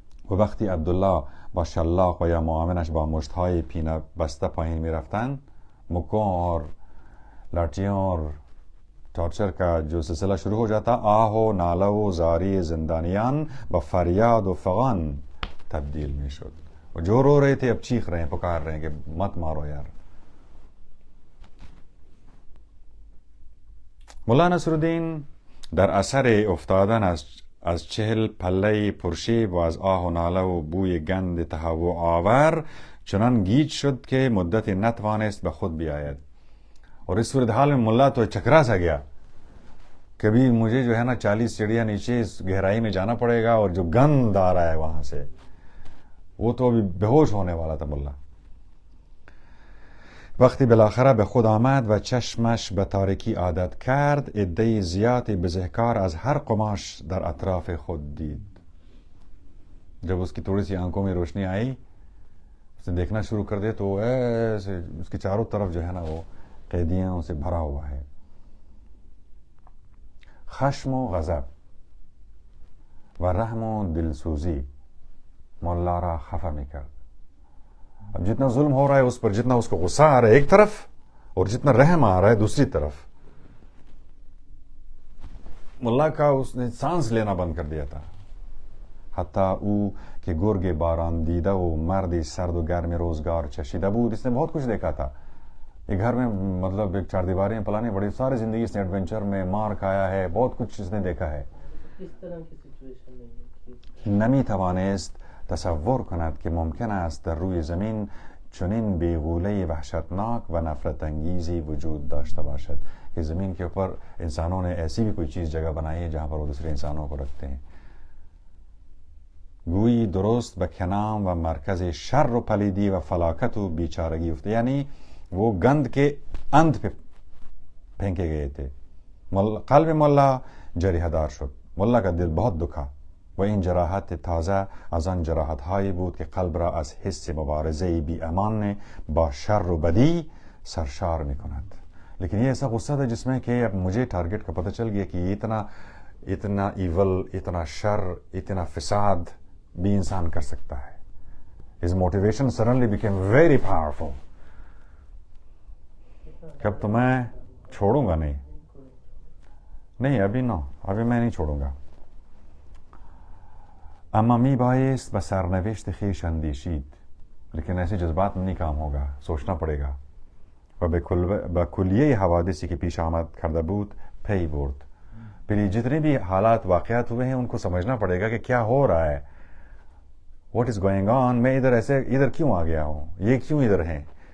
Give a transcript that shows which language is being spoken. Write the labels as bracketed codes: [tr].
[fa] و وقتی عبداللہ با شلاق و یا معاونش با مشتهای پینه بسته پایین می رفتن, [ur] مکوں اور لاٹھیوں اور ٹارچر کا جو سلسلہ شروع ہو جاتا, [fa] آہ و ناله و زاری زندانیان با فریاد و فغان تبدیل می شد. [ur] جو رو رہے تھے اب چیخ رہے ہیں, پکار رہے ہیں کہ مت مارو یار. [fa] ملا نصر الدین در اثر افتادن از 40 پله پرشیب و از آه و ناله و بوی گند تهوع آور چنان گیج شد که مدت نتوانست به خود بیاید. [ur] اور اس صورتحال میں ملا تو چکرا سا گیا, کبھی مجھے جو ہے نا 40 سیڑھیاں نیچے اس گہرائی میں جانا پڑے گا, اور جو گند آ رہا ہے وہاں سے, وہ تو ابھی بہوش ہونے والا تھا ملا. [fa] وقتی بالاخره به خود آمد و چشمش به تاریکی عادت کرد, عده زیادی بزهکار از هر قماش در اطراف خود دید. [ur] جب اس کی تھوڑی سی آنکھوں میں روشنی آئی, اسے دیکھنا شروع کر دے تو ایسے اس کی چاروں طرف جو ہے نا وہ قیدیوں سے بھرا ہوا ہے. [fa] خشم و غضب و رحم و دلسوزی مولا را خفا میکرد. [ur] اب جتنا ظلم ہو رہا ہے اس پر, جتنا اس کو غصہ آ رہا ہے ایک طرف, اور جتنا رحم آ رہا ہے دوسری طرف, ملا کا اس نے سانس لینا بند کر دیا تھا. [fa] حتی او کہ گرگ باران دیده و مردی سرد و گرم روزگار چشیده بود. [ur] اس نے بہت کچھ دیکھا تھا, یہ گھر میں مطلب ایک چار دیواریں پلانی بڑی، ساری زندگی اس نے ایڈونچر میں مار کھایا ہے، بہت کچھ اس نے دیکھا ہے. اس طرح کی سچویشن نہیں ہے. [fa] نمی توانست تصور کند که ممکن است در روی زمین چنین بیغوله وحشتناک و نفرت انگیزی وجود داشته باشد [ur] کہ زمین کے اوپر انسانوں نے ایسی بھی کوئی چیز جگہ بنائی ہے جہاں پر وہ دوسرے انسانوں کو رکھتے ہیں. [fa] گویی درست به کنام و مرکز شر و پلیدی و فلاکت و بیچارگی افته، [ur] یعنی وہ گند کے اند پہ پھینکے گئے تھے. [fa] قلب ملا جریحه دار شد. [ur] ملا کا دل بہت دکھا. [fa] و این جراحت تازه از آن جراحت هایی بود که قلب را از حس مبارزه بی امان با شر و بدی سرشار می کند. [ur] لیکن یہ ایسا غصہ تھا جس میں کہ اب مجھے ٹارگٹ کا پتہ چل گیا کہ یہ اتنا ایول، اتنا شر، اتنا فساد بھی انسان کر سکتا ہے. [en] His motivation suddenly became very powerful. [ur] کب تو میں چھوڑوں گا نہیں ابھی ابھی میں نہیں چھوڑوں گا. [fa] اما می بایست و سرنوشت خویش اندیشید، [ur] لیکن ایسے جذبات میں نہیں کام ہوگا، سوچنا پڑے گا. [fa] و به کلیه حوادثی که پیش آمد کرده بود پی برد. [ur] پھر یہ جتنے بھی حالات واقعات ہوئے ہیں ان کو سمجھنا پڑے گا کہ کیا ہو رہا ہے. [en] what is going on, [ur] میں ادھر کیوں آ گیا ہوں، یہ کیوں ادھر ہیں.